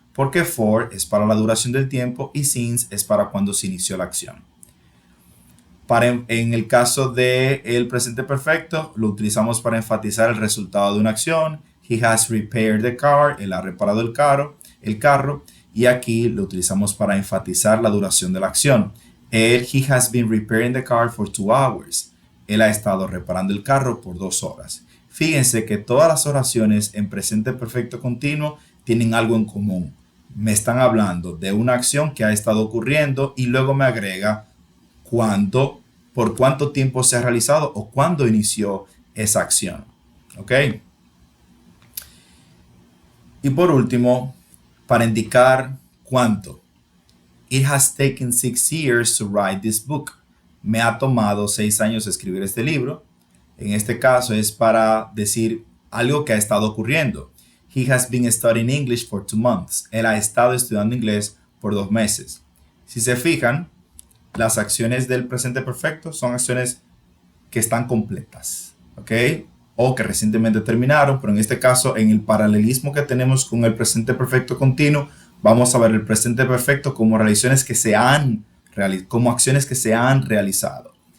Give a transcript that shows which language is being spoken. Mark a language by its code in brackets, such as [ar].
[es] Porque for es para la duración del tiempo y since es para cuando se inició la acción. En el caso del presente perfecto, lo utilizamos para enfatizar el resultado de una acción. [en] He has repaired the car. [es] Él ha reparado el carro. Y aquí lo utilizamos para enfatizar la duración de la acción. [en] He has been repairing the car for 2 hours. [es] Él ha estado reparando el carro por 2 horas. Fíjense que todas las oraciones en presente perfecto continuo tienen algo en común. Me están hablando de una acción que ha estado ocurriendo y luego me agrega cuándo, por cuánto tiempo se ha realizado o cuándo inició esa acción. ¿Ok? Y por último, para indicar cuánto. [en] It has taken 6 years to write this book. [es] Me ha tomado 6 años escribir este libro. En este caso es para decir algo que ha estado ocurriendo. [en] He has been studying English for 2 months. [es] Él ha estado estudiando inglés por 2 meses. Si se fijan, las acciones del presente perfecto son acciones que están completas, ¿ok? O que recientemente terminaron, pero en este caso, en el paralelismo que tenemos con el presente perfecto continuo, vamos a ver el presente perfecto como acciones que se han realizado.